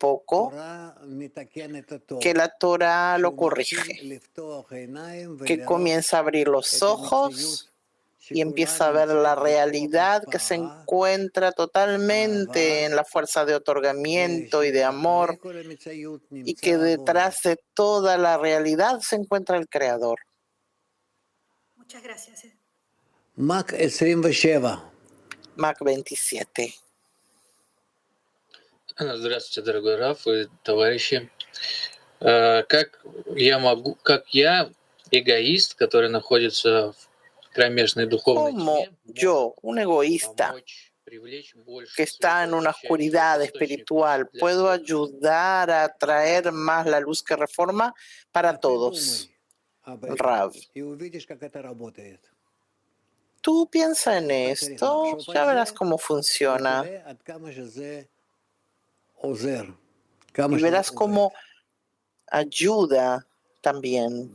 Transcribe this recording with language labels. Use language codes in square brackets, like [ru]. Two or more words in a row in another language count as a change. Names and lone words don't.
[es] poco que la Torah lo corrige, que comienza a abrir los ojos y empieza a ver la realidad que se encuentra totalmente en la fuerza de otorgamiento y de amor, y que detrás de toda la realidad se encuentra el Creador. Muchas gracias. Mac 27. Mac 27. [ru] Здравствуйте, дорогой Раф и товарищи. Как я, эгоист, который находится в кромешной духовной [es] Como [ru] тьме, [es] yo, un egoísta [ru] помочь привлечь больше [es] que está en una oscuridad espiritual, puedo ayudar a traer más la luz que reforma para todos? Rav, tú piensa en esto, ya verás cómo funciona y verás cómo ayuda también.